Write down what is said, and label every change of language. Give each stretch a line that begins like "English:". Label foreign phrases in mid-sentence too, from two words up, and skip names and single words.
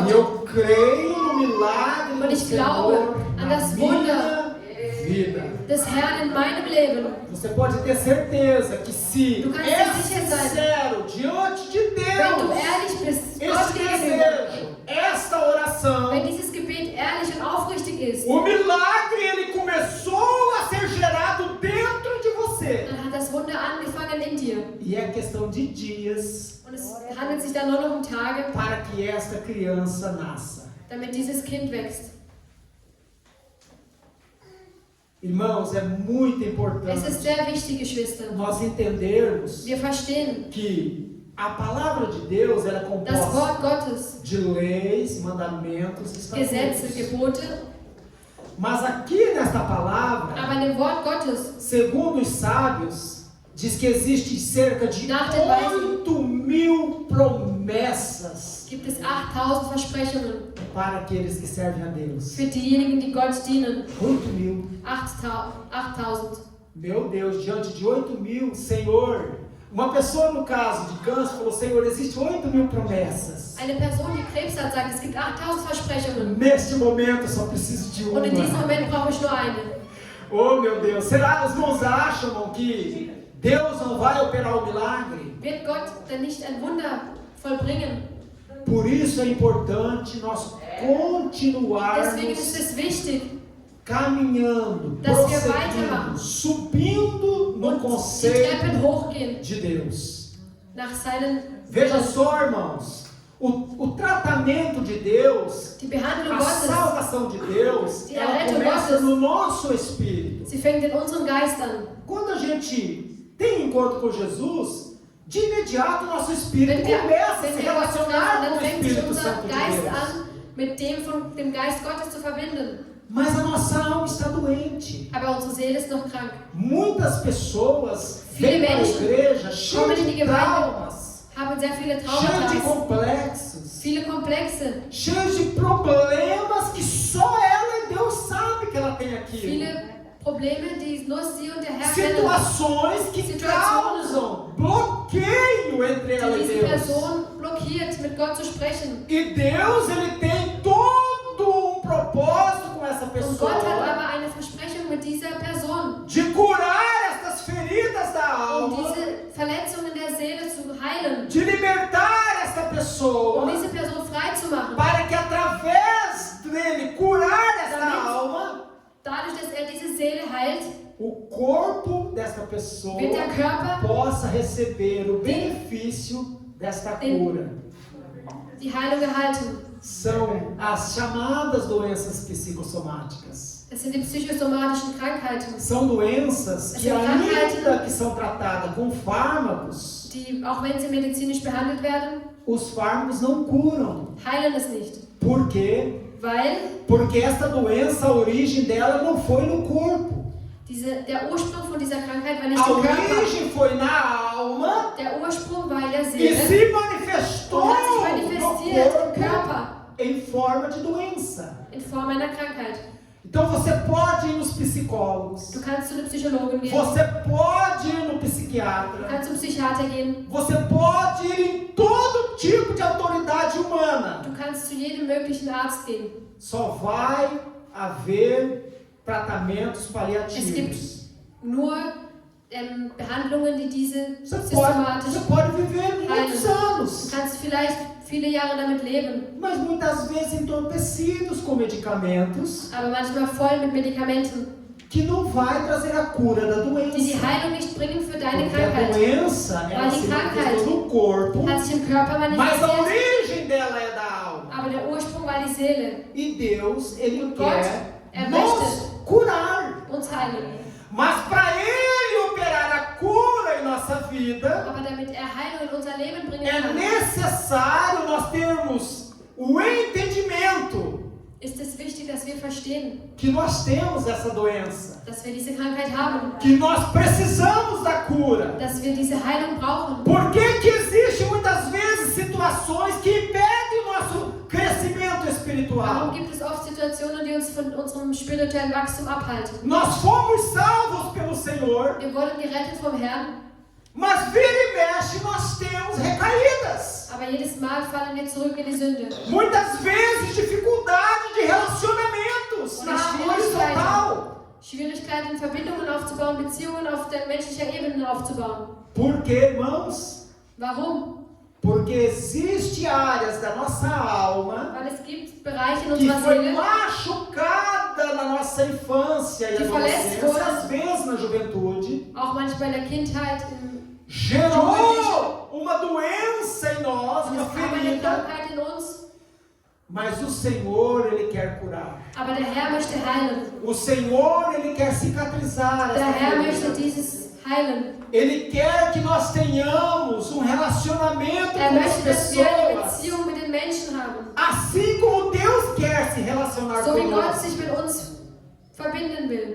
Portuguese: E eu creio no milagre
German: Und
Portuguese: do
German: ich glaube
Portuguese: Senhor
German: an
Portuguese: na
German: das
Portuguese: minha
German: Wunder
Portuguese: vida.
German: des Herrn in meinem Leben.
Portuguese: Você pode ter certeza que se
German: Du kannst
Portuguese: é
German: dir sicher sein,
Portuguese: sincero diante de
German: Wenn du
Portuguese: Deus,
German: ehrlich bist, Gott
Portuguese: esse
German: gegenüber,
Portuguese: desejo, esta oração,
German: wenn dieses Gebet ehrlich und aufrichtig ist,
Portuguese: o milagre ele começou a ser gerado dentro de você.
German: dann hat das Wunder angefangen in dir.
Portuguese: E é questão de dias
German: Und es handelt sich dann nur noch um Tage,
Portuguese: para que esta criança nasça.
German: damit dieses Kind wächst.
Portuguese: Irmãos, é muito
German: Es ist
Portuguese: importante
German: sehr wichtig, Geschwister.
Portuguese: nós entendermos
German: Wir verstehen,
Portuguese: que a palavra de Deus ela é
German: das
Portuguese: composta
German: Wort Gottes,
Portuguese: de leis, mandamentos,
German: Gesetze,
Portuguese: estatutos.
German: Gebote,
Portuguese: Mas aqui nesta palavra,
German: aber in dem Wort Gottes,
Portuguese: segundo os sábios, diz que existe cerca de
German: Nach den Weisen
Portuguese: 8.000 promessas
German: gibt es 8000 Versprechungen
Portuguese: para aqueles que servem a Deus.
German: für diejenigen, die Gott dienen.
Portuguese: 8.000.
German: 8000.
Portuguese: Meu Deus, diante de 8.000, Senhor. Uma pessoa no caso de câncer falou, Senhor, existem 8.000 promessas.
German: Eine Person, die Krebs hat, sagt, es gibt 8000 Versprechungen.
Portuguese: Neste momento eu só preciso de uma.
German: Und in diesem Moment brauche ich nur eine.
Portuguese: Oh meu Deus, será os irmãos acham que Deus não vai operar o milagre?
German: Wird Gott denn nicht ein Wunder vollbringen?
Portuguese: Por isso é importante nós continuarmos
German: Deswegen ist es wichtig,
Portuguese: caminhando,
German: dass wir
Portuguese: prosseguindo,
German: weitermachen.
Portuguese: subindo no
German: und die
Portuguese: conceito
German: Treppen hochgehen
Portuguese: de Deus.
German: nach seinen
Portuguese: Veja só, irmãos, o tratamento de Deus,
German: Die Behandlung
Portuguese: a
German: Gottes,
Portuguese: salvação de Deus,
German: Die
Portuguese: ela
German: Errettung
Portuguese: começa
German: Gottes.
Portuguese: no nosso espírito.
German: sie fängt in unserem Geist an.
Portuguese: Quando a gente tem encontro com Jesus, de imediato o nosso espírito
German: Wenn wir,
Portuguese: começa a
German: wenn
Portuguese: se
German: wir Gott treffen,
Portuguese: relacionar
German: dann
Portuguese: com o
German: fängt sich
Portuguese: Espírito
German: unser
Portuguese: Santo de
German: Geist
Portuguese: Deus.
German: an, mit dem von dem Geist Gottes zu verbinden.
Portuguese: Mas a nossa alma está doente.
German: Aber unsere Seele ist noch krank.
Portuguese: Muitas pessoas
German: Viele
Portuguese: vêm para a
German: Menschen
Portuguese: igreja
German: kommen
Portuguese: cheias
German: in die
Portuguese: de
German: Gemeinde,
Portuguese: traumas,
German: haben sehr viele
Portuguese: cheias de
German: Traumata,
Portuguese: complexos,
German: viele Komplexe,
Portuguese: cheias de problemas que só ela e Deus sabe que ela tem aqui.
German: viele Probleme, die nur sie und der Herr kennen,
Portuguese: Situações que
German: Situationen,
Portuguese: causam bloqueio entre ela
German: die
Portuguese: e
German: diese
Portuguese: Deus.
German: Person blockiert, mit Gott zu sprechen.
Portuguese: E Deus, ele tem todo um propósito com essa
German: Und
Portuguese: pessoa
German: Gott hat aber eine Versprechung mit dieser Person,
Portuguese: de curar estas feridas da
German: um
Portuguese: alma,
German: diese Verletzungen der Seele zu heilen,
Portuguese: de libertar esta pessoa,
German: um diese Person frei zu machen.
Portuguese: para que através dele curar esta
German: Damit-
Portuguese: alma,
German: Dadurch, dass er diese Seele heilt,
Portuguese: o corpo desta pessoa
German: wird der Körper
Portuguese: possa receber o benefício desta cura.
German: die Heilung erhalten.
Portuguese: São as chamadas doenças psicossomáticas.
German: Es sind die psychosomatischen Krankheiten,
Portuguese: São doenças que ainda que são tratadas com fármacos,
German: die, auch wenn sie medizinisch behandelt werden,
Portuguese: os fármacos não curam.
German: heilen es nicht.
Portuguese: Por quê?
German: Weil
Portuguese: Porque esta doença, a origem dela não foi no corpo.
German: der Ursprung von dieser Krankheit war nicht
Portuguese: A
German: im Körper.
Portuguese: origem foi na alma
German: Der Ursprung war in der
Portuguese: e
German: Seele
Portuguese: se manifestou
German: und hat sich
Portuguese: no
German: manifestiert im
Portuguese: corpo
German: Körper
Portuguese: em forma de doença.
German: in Form einer Krankheit.
Portuguese: Então você pode ir nos psicólogos,
German: Du kannst zu einem Psychologen gehen,
Portuguese: você pode ir no
German: du
Portuguese: psiquiatra,
German: kannst zum Psychiater gehen,
Portuguese: você pode ir em todo tipo de autoridade humana.
German: du kannst zu jedem möglichen Arzt gehen.
Portuguese: Só vai haver tratamentos
German: Es
Portuguese: paliativos.
German: gibt nur Behandlungen, die diese
Portuguese: Você
German: systematisch
Portuguese: pode viver muitos
German: heilen.
Portuguese: anos,
German: Du kannst vielleicht viele Jahre damit leben,
Portuguese: mas muitas vezes entorpecidos com medicamentos
German: aber manchmal voll mit Medikamenten,
Portuguese: que não vai trazer a cura da
German: die
Portuguese: doença.
German: die Heilung nicht bringen für deine
Portuguese: Porque a
German: Krankheit.
Portuguese: doença ela
German: Weil
Portuguese: se
German: die Krankheit
Portuguese: manifestou no corpo,
German: Hat sich im Körper
Portuguese: mas a
German: manifestiert,
Portuguese: origem dela é da alma.
German: aber der Ursprung war die Seele.
Portuguese: E Deus, Ele
German: Und Gott,
Portuguese: quer
German: möchte
Portuguese: nos curar.
German: uns heilen.
Portuguese: Mas para Ele operar a cura em nossa vida,
German: Aber damit er Heilung in unser Leben bringen
Portuguese: é
German: kann,
Portuguese: necessário nós termos o entendimento
German: ist es wichtig, dass wir verstehen,
Portuguese: que nós temos essa doença,
German: dass wir diese Krankheit haben,
Portuguese: que nós precisamos da cura.
German: dass wir diese Heilung brauchen.
Portuguese: Por que que existem muitas vezes situações que impedem o nosso crescimento
German: Warum
Portuguese: espiritual?
German: gibt es oft Situationen, die uns von unserem spirituellen Wachstum abhalten?
Portuguese: Nós fomos salvos pelo Senhor,
German: Wir wurden gerettet vom Herrn,
Portuguese: mas vira e mexe nós temos recaídas.
German: aber jedes Mal fallen wir zurück in die Sünde.
Portuguese: Muitas vezes dificuldade de relacionamentos na horizontal.
German: Schwierigkeiten, Verbindungen aufzubauen, Beziehungen auf der menschlichen Ebene aufzubauen.
Portuguese: Por quê, irmãos?
German: Warum?
Portuguese: Porque existe áreas da nossa alma
German: Weil es gibt Bereiche in
Portuguese: que
German: unserer
Portuguese: foi
German: Seele,
Portuguese: machucada na nossa infância e Que adolescência, falece às vezes na juventude,
German: auch manchmal in der Kindheit,
Portuguese: gerou uma doença em nós,
German: und
Portuguese: uma
German: es kam eine
Portuguese: ferida,
German: Krankheit in uns,
Portuguese: Mas o Senhor, Ele quer curar.
German: Aber der Herr möchte heilen.
Portuguese: O Senhor, Ele quer cicatrizar
German: Der
Portuguese: essa
German: Herr möchte
Portuguese: ferida.
German: dieses heilen.
Portuguese: Ele quer que nós tenhamos um relacionamento
German: Er
Portuguese: com as
German: möchte, dass wir eine
Portuguese: pessoas.
German: Beziehung mit den Menschen haben.
Portuguese: Assim como Deus quer se relacionar
German: So wie Gott
Portuguese: conosco.
German: sich mit uns verbinden will.